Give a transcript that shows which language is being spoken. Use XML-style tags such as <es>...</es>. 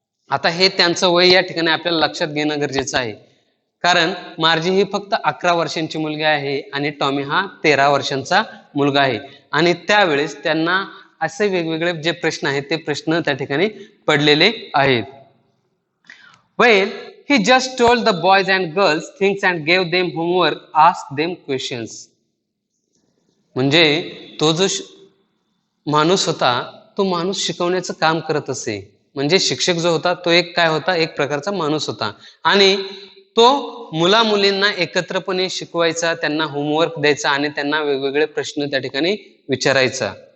<mr>आता हे त्यांचं वय या ठिकाणी आपल्याला लक्षात घेणं गरजेचं आहे, कारण मार्जी ही फक्त 11 वर्षांची मुलगी आहे आणि टॉमी हा 13 वर्षांचा मुलगा आहे. आणि त्यावेळेस त्यांना असे वेगवेगळे जे प्रश्न आहेत ते प्रश्न त्या ठिकाणी पडलेले आहेत.</mr> <en>Well, he just told the boys and girls things and gave them homework, asked them questions.</en> <mr>म्हणजे तो जो माणूस होता, तो माणूस शिकवण्याचं काम करत असे. म्हणजे शिक्षक जो होता तो एक काय होता, एक प्रकारचा माणूस होता आणि तो मुला मुलींना एकत्रपणे शिकवायचा, त्यांना होमवर्क द्यायचा आणि त्यांना वेगवेगळे प्रश्न त्या ठिकाणी विचारायचा.</mr>